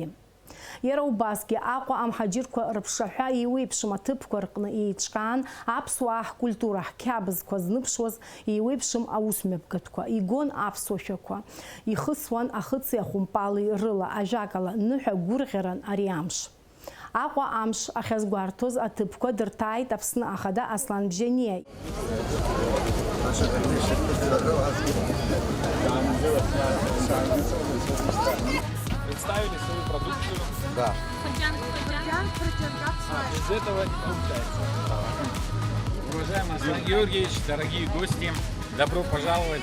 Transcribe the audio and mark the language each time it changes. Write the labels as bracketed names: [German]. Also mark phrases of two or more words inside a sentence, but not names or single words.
[Abkhazian] Иара убасгьы Аҟәа амҳаџьырқәа рыԥшаҳәа еиуеиԥшым аҭыԥқәа рҟны еиҿкаан аԥсуаа ҳкультура ҳқьабзқәа зныԥшуаз еиуеиԥшым аусмҩаԥгатәқәа. Игон аԥсуашәақәа. Ихысуан ахыци ахәымпали рыла. Ажәакала ныҳәа гәырӷьаран ари амш. Аҟәа амш ахьазгәарҭоз аҭыԥқәа дырҭааит Аԥсны ахада Аслан Бжьаниа. [Russian] Представили свою продукцию. Да. Без этого не получается. Уважаемый Аслан Георгиевич, дорогие гости, добро пожаловать.